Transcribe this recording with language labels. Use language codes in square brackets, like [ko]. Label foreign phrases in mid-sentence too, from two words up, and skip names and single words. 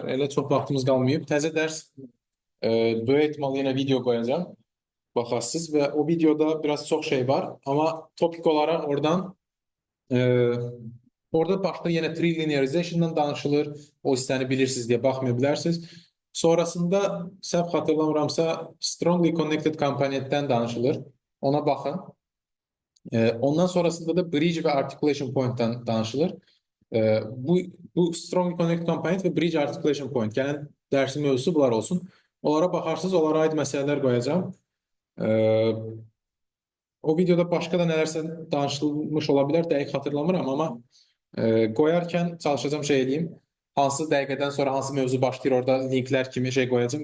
[az] Elə çox vaxtımız qalmayıb. Təzə dərs dua etmalı yenə video qoyacağım. Baxasınız və o videoda biraz çox şey var. Amma topik olaraq orada başda yenə trilinearization-dan danışılır. O hissəni bilirsiniz deyə baxmaya bilərsiniz. Sonrasında səhv xatırlamıramsa [en] strongly connected component-dən [az] danışılır. Ona baxın. Ondan sonrasında da bridge və [en] articulation point-dən [az] danışılır. Bu [en] strongly connected component [az] və [en] bridge articulation point. [az] Gələn dərsin mövzusu bunlar olsun. Onlara baxarsınız, onlara aid məsələlər qoyacağım. O videoda başqa da nələrsə danışılmış ola bilər, dəqiq xatırlamıram, amma qoyarkən çalışacağım şey edeyim. Hansı dəqiqədən sonra hansı mövzu başlayır, orada linklər kimi şey qoyacağım.